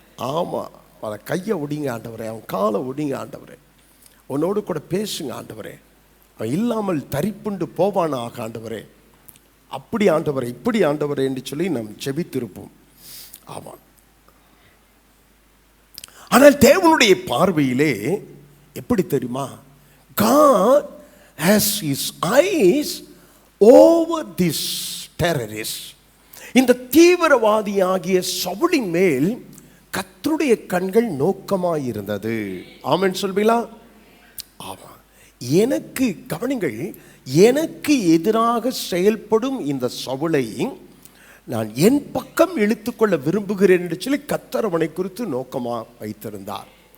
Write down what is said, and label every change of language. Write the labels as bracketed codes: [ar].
[ta] ஆமாம், அவன் கையை ஒடிங்க ஆண்டவரே, அவன் காலை ஒடிங்க ஆண்டவரே, உன்னோடு கூட பேசுங்க ஆண்டவரே, அவன் இல்லாமல் தரிப்புண்டு போவானாக ஆண்டவரே, அப்படி ஆண்டவரே, இப்படி ஆண்டவரே என்று சொல்லி நாம் ஜெபித்திருப்போம். ஆமாம். ஆனால் தேவனுடைய பார்வையிலே எப்படி தெரியுமா? [en] God has his eyes over this terrorist. [ta] இந்த தீவிரவாதியாகிய சவுலின் மேல் கர்த்தருடைய கண்கள் நோக்கமாயிருந்தது. ஆமென் சொல்வீங்களா? ஆமா. எனக்கு கவனிங்கள், எனக்கு எதிராக செயல்படும் இந்த சவுலை நான் என் பக்கம் இழுத்துக்கொள்ள விரும்புகிறேன் என்று சொல்லி கர்த்தர் அவனை குறித்து நோக்கமாக வைத்திருந்தார்.